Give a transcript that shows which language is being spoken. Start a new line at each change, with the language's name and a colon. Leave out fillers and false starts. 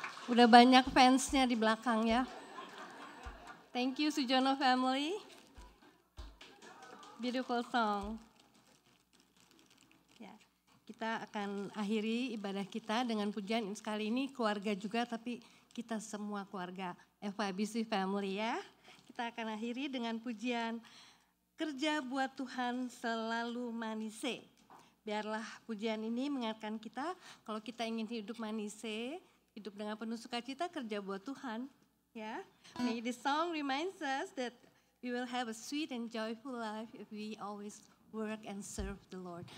Indonesian: Udah banyak fansnya di belakang ya.
English: Thank you Sujono family. Beautiful song.
Indonesian: Ya, kita akan akhiri ibadah kita dengan pujian. Sekali ini keluarga juga, tapi kita semua keluarga FYBC family ya. Kita akan akhiri dengan pujian Kerja Buat Tuhan Selalu Manise. Biarlah pujian ini mengingatkan kita kalau kita ingin hidup manise, hidup dengan penuh sukacita, kerja buat Tuhan.
English: Ya, may this song reminds us that we will have a sweet and joyful life if we always work and serve the Lord.